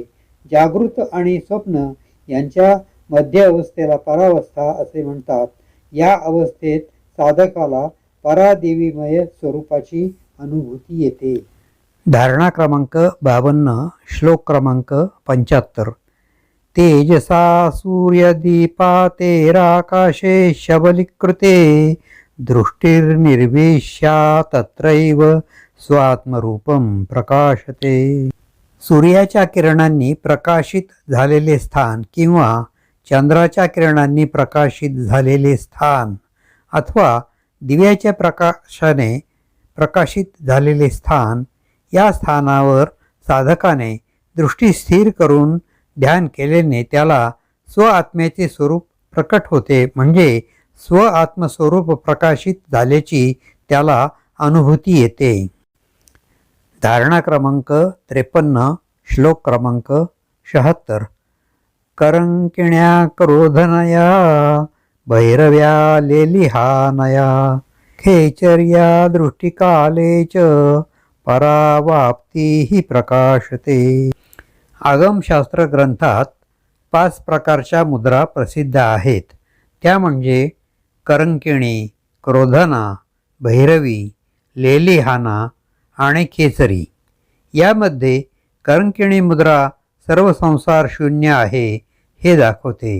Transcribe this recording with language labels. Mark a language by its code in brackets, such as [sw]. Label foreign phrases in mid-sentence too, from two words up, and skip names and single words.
[mr] जागृत आणि स्वप्न यांच्या मध्य अवस्थेला परावस्था असे म्हणतात. या अवस्थेत साधकाला परादेवीमय स्वरूपाची अनुभूती येते. धारणा क्रमांक 52, श्लोक क्रमांक 75. [sa] तेजसा सूर्यदीपातेराकाशे शबलीकृते दृष्टिर्निर्विश्या तत्रैव स्वात्मरूपं प्रकाशते. [mr] सूर्याच्या किरणांनी प्रकाशित झालेले स्थान किंवा चंद्राच्या किरणांनी प्रकाशित झालेले स्थान अथवा दिव्याच्या प्रकाशाने प्रकाशित झालेले स्थान, या स्थानावर साधकाने दृष्टी स्थिर करून ध्यान केल्याने त्याला स्व आत्म्याचे स्वरूप प्रकट होते, म्हणजे स्व आत्मस्वरूप प्रकाशित झाल्याची त्याला अनुभूती येते. धारणा क्रमांक 53, श्लोक क्रमांक 76. [sa] करंकिण्या क्रोधनया भैरव्या लेलिहानया खेचर्या दृष्टिकाले च परावाप्ती ही प्रकाशते. [mr] आगमशास्त्र ग्रंथात 5 प्रकारच्या मुद्रा प्रसिद्ध आहेत. त्या म्हणजे करंकिणी, क्रोधना, भैरवी, लेलिहाना आणि खेचरी. यामध्ये करंकिणी मुद्रा सर्व संसार शून्य आहे हे दाखवते.